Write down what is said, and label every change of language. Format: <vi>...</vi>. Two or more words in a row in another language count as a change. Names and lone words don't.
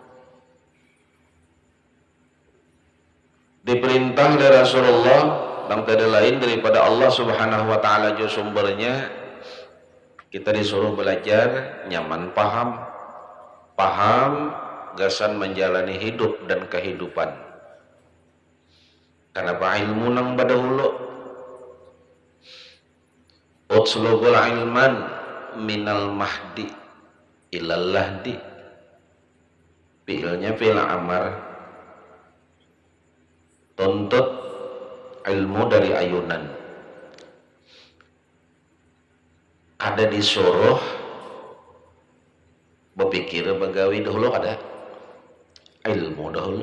<bjn>Diperintah oleh Rasulullah dan tidak lain daripada Allah</bjn> <ar>سبحانه وتعالى</ar> <bjn>jo sumbernya, kita disuruh belajar nyaman paham gasan menjalani hidup dan kehidupan. Kenapa ilmu nang badahulu?</bjn> <ar>اطلبوا العلم من المهد إلى اللحد.</ar> <bjn>Fi'ilnya fi'il amar, tuntut ilmu dari ayunan. Ada disuruh berpikir begawi dahulu, ada ilmu dahulu.</bjn>